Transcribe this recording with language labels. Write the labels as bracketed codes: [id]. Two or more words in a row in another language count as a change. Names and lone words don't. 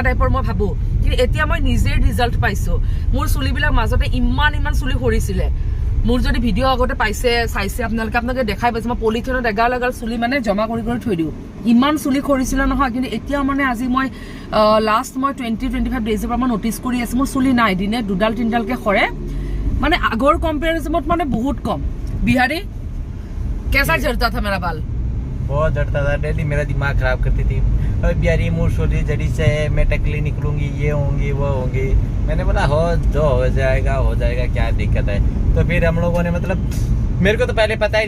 [as] টাইপৰ মই ভাবোঁ কিন্তু এতিয়া মই নিজে ৰিজাল্ট পাইছোঁ মোৰ চুলিবিলাক মাজতে ইমান চুলি সৰিছিলে মোৰ যদি ভিডিঅ' আগতে চাইছে আপোনালোকে দেখাই পাইছে মই পলিথিনত এগাল চুলি মানে জমা কৰি থৈ দিওঁ ইমান চুলি খৰিছিলে নহয় কিন্তু এতিয়া মানে আজি মই লাষ্ট মই 20-25 ডেজৰ পৰা মই নটিচ কৰি আছো মোৰ চুলি নাই দিনে 2-3ডালকে খৰে মানে আগৰ কম্পেৰিজনত মানে বহুত কম বিহাৰী [hi] कैसा झड़ता था मेरा बाल बहुत झड़ता था डेली मेरा दिमाग खराब करती थी अरे बिहारी मुँह छोटी जड़ी से मैं टकली निकलूंगी ये होंगी वो होंगी मैंने बोला हो जाएगा क्या दिक्कत है तो फिर हम लोगों ने मतलब मेरे को तो पहले पता ही